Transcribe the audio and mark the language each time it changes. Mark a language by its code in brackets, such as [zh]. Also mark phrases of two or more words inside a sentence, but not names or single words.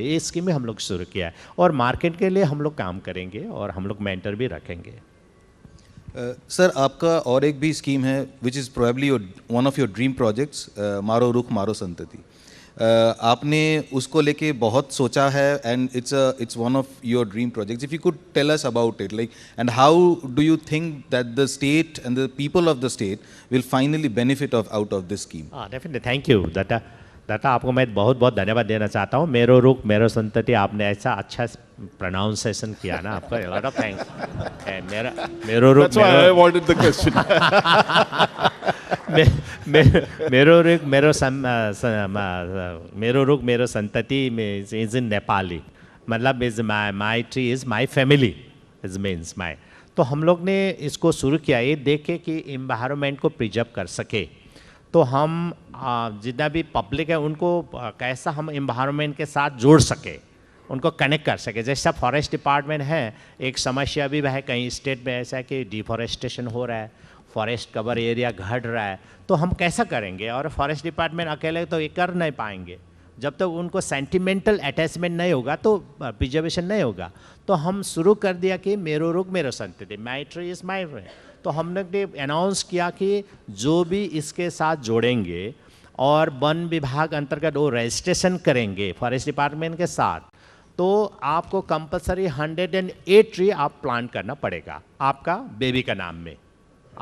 [hi] ये स्कीम में हम लोग शुरू किया है और मार्केट के लिए हम लोग काम करेंगे और हम लोग मेंटर भी रखेंगे। सर आपका और एक भी स्कीम है [en] which is probably one of your dream projects, [ne] मारो रुख मारो संतति। [hi] आपने उसको लेके बहुत सोचा है [en] and it's one of your dream projects. If you could tell us about it, like and how do you think that the state and the people of the state will finally benefit out of this scheme? [hi] डेफिनेटली, [en] thank you [hi] दाता, आपको मैं बहुत बहुत धन्यवाद देना चाहता हूँ। [ne] मेरो रुख मेरो संतति, [hi] आपने ऐसा अच्छा प्रोनाउंसिएशन किया ना, आपका [en] lot of thanks. [ne] मेरो रुख मेरो रुख मेरो संतति [en] is in Nepali, मतलब is my tree is my family is means my. [hi] तो हम लोग ने इसको शुरू किया ये देख के कि इन्वायरमेंट को प्रिजर्व कर सके। तो हम जितना भी पब्लिक है उनको कैसा हम इन्वायरमेंट के साथ जोड़ सके, उनको कनेक्ट कर सके। जैसा [en] forest department [hi] है, एक समस्या भी है कहीं स्टेट में ऐसा है कि डिफॉरेस्टेशन हो रहा है, [en] forest cover area [hi] घट रहा है। तो हम कैसा करेंगे? और [en] forest department [hi] अकेले तो ये कर नहीं पाएंगे, जब तक उनको [en] sentimental attachment [hi] नहीं होगा तो प्रिजर्वेशन नहीं होगा। तो हम शुरू कर दिया कि [ne] मेरो रुख मेरो संतति, [en] my tree is my tree. [hi] तो हमने अनाउंस किया कि जो भी इसके साथ जोड़ेंगे और वन विभाग अंतर्गत वो रजिस्ट्रेशन करेंगे [en] forest department [hi] के साथ, तो आपको कंपलसरी 108 ट्री आप प्लांट करना पड़ेगा आपका बेबी का नाम में।